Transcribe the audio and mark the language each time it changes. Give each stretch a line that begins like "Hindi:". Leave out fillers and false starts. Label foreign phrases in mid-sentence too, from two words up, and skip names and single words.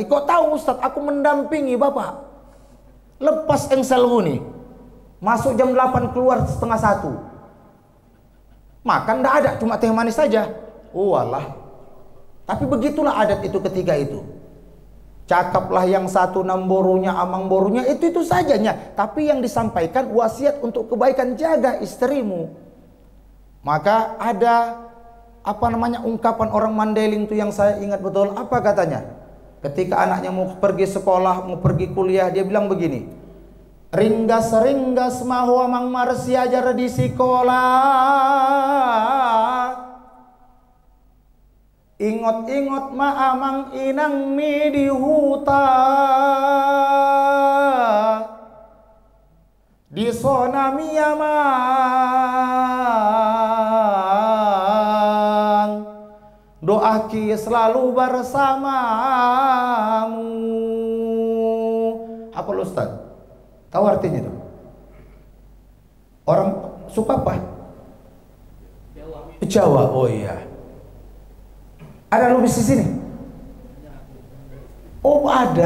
Indonesian: Kok tahu Ustadz, aku mendampingi Bapak. Lepas engselmu nih. Masuk jam 8, keluar setengah 1. Makan enggak ada, cuma teh manis saja. Oh alah. Tapi begitulah adat itu ketika itu. Cakaplah yang satu namborunya, amang borunya, itu sajanya. Tapi yang disampaikan wasiat untuk kebaikan, jaga istrimu. Maka ada ungkapan orang Mandailing itu yang saya ingat betul. Apa katanya? Ketika anaknya mau pergi sekolah, mau pergi kuliah, dia bilang begini,
Batak Mandailing: ringgas mahu amang marsi ajar di sekolah, ingot ma amang inang mi di huta, di sona mi amang,
Indonesian: doaki selalu bersamamu. Apa lo Ustaz? Tahu artinya itu? Orang suka apa? Jawa. Oh iya. Ada lubis di sini? Oh ada.